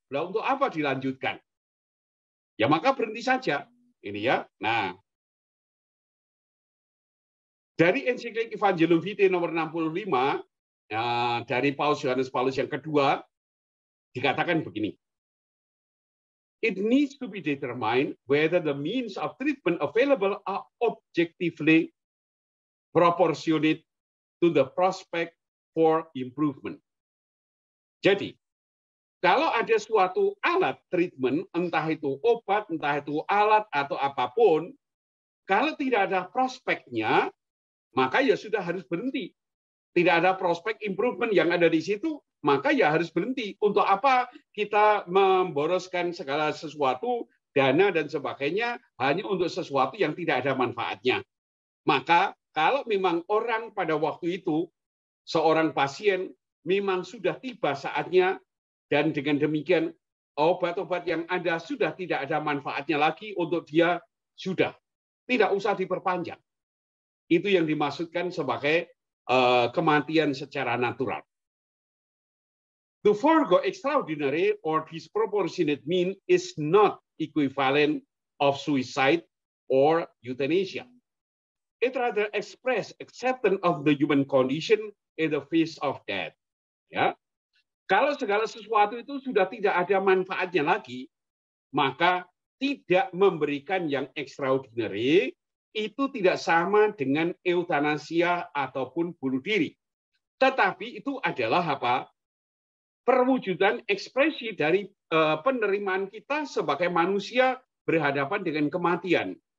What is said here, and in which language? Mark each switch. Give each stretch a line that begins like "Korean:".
Indonesian: Lah untuk apa dilanjutkan? Ya maka berhenti saja. Ini ya. Nah, dari ensiklik Evangelium Vitae nomor 65 dari Paus Yohanes Paulus yang kedua dikatakan begini.
English: it needs to be determined whether the means of treatment available are objectively proportionate to the prospect for improvement.
Indonesian: Jadi, kalau ada suatu alat treatment, entah itu obat, entah itu alat atau apapun, kalau tidak ada prospeknya, maka ya sudah harus berhenti. Tidak ada prospek improvement yang ada di situ, maka ya harus berhenti. Untuk apa kita memboroskan segala sesuatu, dana dan sebagainya, hanya untuk sesuatu yang tidak ada manfaatnya. Maka kalau memang orang pada waktu itu, seorang pasien memang sudah tiba saatnya, dan dengan demikian obat-obat yang ada sudah tidak ada manfaatnya lagi untuk dia, sudah. Tidak usah diperpanjang. Itu yang dimaksudkan sebagai kematian secara natural.
English: To forego extraordinary or disproportionate mean is not equivalent of suicide or euthanasia. It rather express acceptance of the human condition in the face of death.
Indonesian: Ya. Kalau segala sesuatu itu sudah tidak ada manfaatnya lagi, maka tidak memberikan yang extraordinary itu tidak sama dengan eutanasia ataupun bunuh diri. Tetapi itu adalah apa? Perwujudan ekspresi dari penerimaan kita sebagai manusia berhadapan dengan kematian.